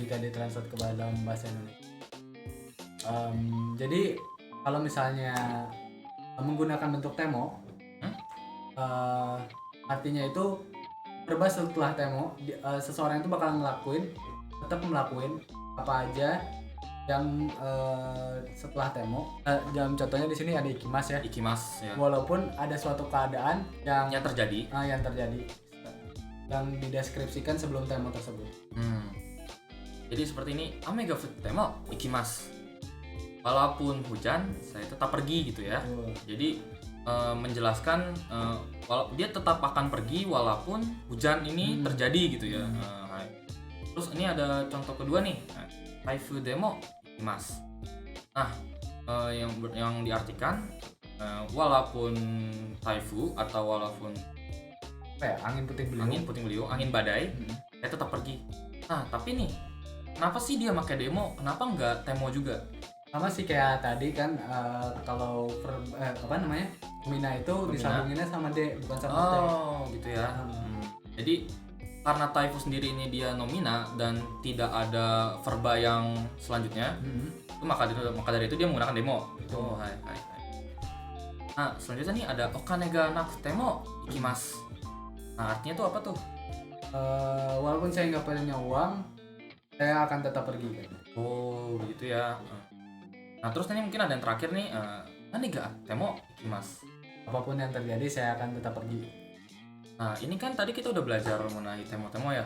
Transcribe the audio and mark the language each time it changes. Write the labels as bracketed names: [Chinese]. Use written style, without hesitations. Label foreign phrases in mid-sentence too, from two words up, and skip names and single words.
[Indonesian] jika ditranslate ke dalam bahasa Indonesia. Jadi kalau misalnya menggunakan bentuk temo, artinya itu verba setelah temo, seseorang itu bakal tetap ngelakuin apa aja yang setelah temo. Dalam contohnya di sini ada ikimas ya. Ikimas ya. Walaupun ada suatu keadaan yang terjadi. yang yang dideskripsikan sebelum temo tersebut. Jadi seperti ini, [Japanese] 雨が降っても行きます. [Indonesian] Walaupun hujan, saya tetap pergi gitu ya. Jadi menjelaskan dia tetap akan pergi walaupun hujan ini terjadi gitu ya. Terus ini ada contoh kedua nih. [Japanese] 台風でも行きます. [Indonesian] Nah, yang diartikan walaupun taifu atau walaupun Apa ya? Angin puting beliung. angin puting beliung, angin badai, saya tetap pergi. Nah, tapi nih, kenapa sih dia pakai demo? Kenapa nggak temo juga? Sama sih kayak tadi kan, kalau nomina itu Nomina. disambunginnya sama D, bukan sama T. Oh, gitu ya. Jadi karena taifu sendiri ini dia nomina dan tidak ada verba yang selanjutnya, itu maka dari itu dia menggunakan demo. Betul. Oh, hai. Nah, selanjutnya nih ada [Japanese] お金がなくても行きます. [Indonesian] Nah, artinya tuh apa tuh? Walaupun saya nggak punya uang, saya akan tetap pergi kan. Oh, begitu ya. Nah, terus ini mungkin ada yang terakhir nih, [Japanese] 何がても行きます. [Indonesian] Apapun yang terjadi, saya akan tetap pergi. Nah, ini kan tadi kita udah belajar mengenai temo-temo ya.